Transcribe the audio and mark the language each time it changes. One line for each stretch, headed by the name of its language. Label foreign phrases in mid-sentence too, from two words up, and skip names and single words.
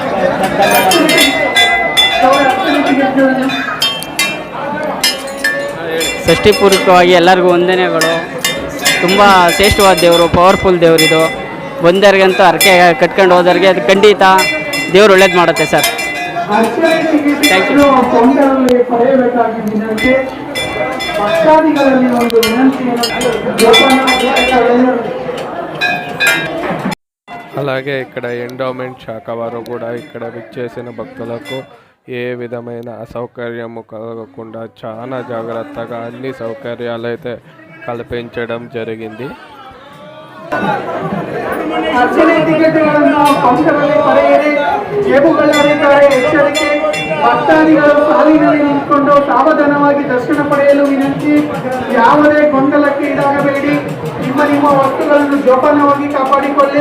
Kannada: ಷಷ್ಠಿಪೂರ್ವಕವಾಗಿ ಎಲ್ಲರಿಗೂ ವಂದನೆಗಳು. ತುಂಬ ಶ್ರೇಷ್ಠವಾದ ದೇವರು, ಪವರ್ಫುಲ್ ದೇವರಿದು. ಬಂದವ್ರಿಗಂತೂ ಹರಕೆ ಕಟ್ಕೊಂಡು ಹೋದವ್ರಿಗೆ ಅದು ಖಂಡಿತ ದೇವರು ಒಳ್ಳೇದು ಮಾಡುತ್ತೆ ಸರ್.
English: thank you.
Telugu: అలాగే ఇక్కడ ఎండోమెంట్ శాఖ వారు కూడా ఇక్కడ విచ్చేసిన భక్తులకు ఏ విధమైన అసౌకర్యము కలగకుండా చాలా జాగ్రత్తగా అన్ని సౌకర్యాలు అయితే కల్పించడం జరిగింది.
Kannada: ಅರ್ಚನೆ ಟಿಕೆಟ್ಗಳನ್ನು ಕೌಂಟರಲ್ಲಿ ಪಡೆಯಿರಿ. ಜೇಬುಗಳರಿದ್ದಾರೆ ಎಚ್ಚರಿಕೆ. ಭಕ್ತಾದಿಗಳು ಸಾಲಿನಲ್ಲಿ ನಿಂತುಕೊಂಡು ಸಾವಧಾನವಾಗಿ ದರ್ಶನ ಪಡೆಯಲು ವಿನಂತಿ. ಯಾವುದೇ ಗೊಂದಲಕ್ಕೆ ಈಡಾಗಬೇಡಿ. ನಿಮ್ಮ ವಸ್ತುಗಳನ್ನು ಜೋಪಾನವಾಗಿ ಕಾಪಾಡಿಕೊಳ್ಳಿ.